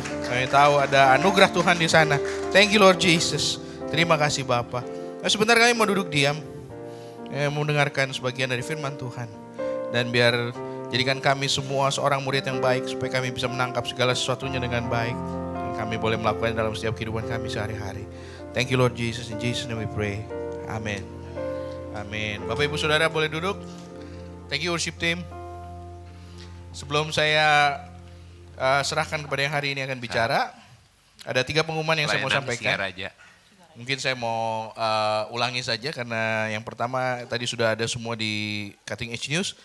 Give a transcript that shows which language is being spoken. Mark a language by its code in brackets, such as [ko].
[id] Kami tahu ada anugerah Tuhan di sana. [en] Thank you Lord Jesus. [id] Terima kasih Bapa. Nah, sebentar kami mau duduk diam, mau mendengarkan sebagian dari firman Tuhan. Dan biar jadikan kami semua seorang murid yang baik, supaya kami bisa menangkap segala sesuatunya dengan baik. Dan kami boleh melakukannya dalam setiap kehidupan kami sehari-hari. [en] Thank you Lord Jesus, in Jesus name we pray. [id] Amin. Amin. Bapak Ibu Saudara boleh duduk. [en] Thank you worship team. [id] Sebelum saya serahkan kepada yang hari ini akan bicara, ada 3 pengumuman yang saya mau sampaikan. Mungkin saya mau ulangi saja karena yang pertama tadi sudah ada semua di Cutting Edge News.